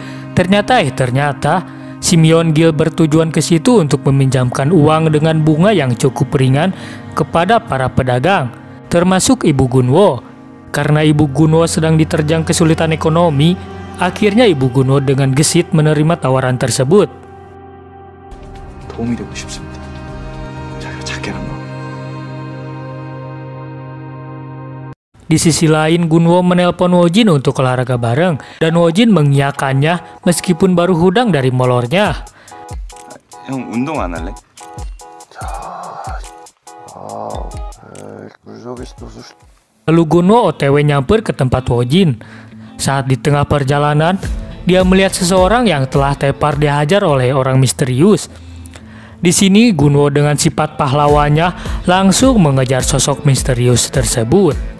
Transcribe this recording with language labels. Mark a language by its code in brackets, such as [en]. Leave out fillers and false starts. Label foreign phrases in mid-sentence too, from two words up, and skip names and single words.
[id] Ternyata si Myeon Gil bertujuan ke situ untuk meminjamkan uang dengan bunga yang cukup ringan kepada para pedagang, termasuk Ibu Gunwo. Karena Ibu Gunwo sedang diterjang kesulitan ekonomi, akhirnya Ibu Gunwo dengan gesit menerima tawaran tersebut. [ko] 도움이 되고 싶습니다. 저희가 작게나마. [id] Di sisi lain, Gunwo menelpon Wojin untuk olahraga bareng, dan Wojin mengiyakannya meskipun baru hudang dari molornya. [ko] 형 운동 안 할래? [id] Lalu Gunwo OTW nyamper ke tempat Wojin. Saat di tengah perjalanan, dia melihat seseorang yang telah tepar dihajar oleh orang misterius. Di sini Gunwo dengan sifat pahlawannya langsung mengejar sosok misterius tersebut.